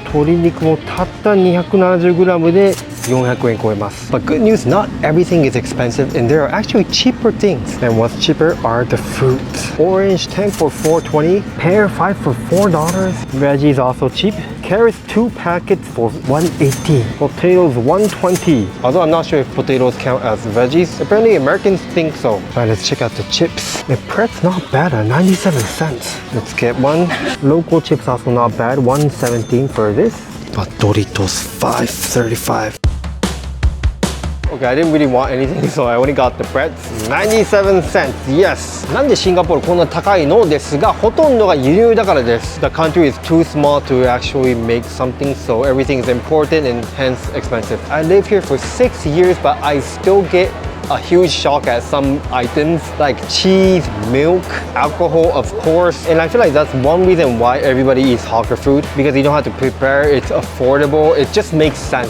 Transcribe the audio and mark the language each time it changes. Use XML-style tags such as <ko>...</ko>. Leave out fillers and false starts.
<ja>鶏肉もたった 270g で 400円超えます。</ja> <en>But good news, not everything is expensive and there are actually cheaper things. And what's cheaper are the fruits. Orange 10 for 420, pear 5 for $4. Veggies also cheap. Carrots 2 packets for 180. Potatoes 120. Although I'm not sure if potatoes count as veggies. Apparently Americans think so. Alright, let's check out the chips. The bread's not bad at 97 cents. Let's get one. Local chips also not bad, 117 for this. But Doritos 535. Okay, I didn't really want anything, so I only got the bread. 97 cents, yes!</en> <ja>なんでシンガポールこんな高いのですが、ほとんどが輸入だからです。</ja> <en>The country is too small to actually make something, so everything is imported and hence expensive. I live here for 6 years, but I still get a huge shock at some items like cheese, milk, alcohol, of course. And I feel like that's one reason why everybody eats hawker food, because you don't have to prepare, it's affordable, it just makes sense.</en>